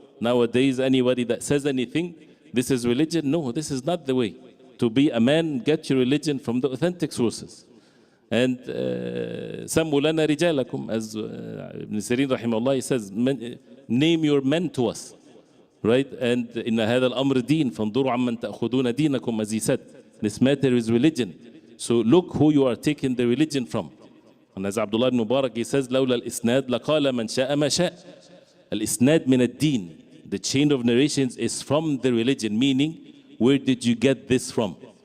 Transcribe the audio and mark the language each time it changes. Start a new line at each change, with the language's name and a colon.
English: Nowadays, anybody that says anything, this is religion, no, this is not the way. To be a man, get your religion from the authentic sources. And
Arabic: سَمُّوا لَنَا رِجَالَكُمْ,
English: as Ibn Sirin rahimahullah, he says, name your men to us. Right?
Arabic: And إِنَّ هَذَا الْأَمْرِ دِينٌ فَانْظُرُوا عَمَّنْ تَأْخُذُونَ دِينَكُمْ,
English: as he said. This matter is religion. So look who you are taking the religion from. And as Abdullah ibn Mubarak, he says,
Arabic: لَوْلَا الْإِسْنَادِ لَقَالَ مَنْ شَاءَ مَا شَاءَ. Al-Isnad min ad-Din.
English: The chain of narrations is from the religion, meaning, where did you get this from?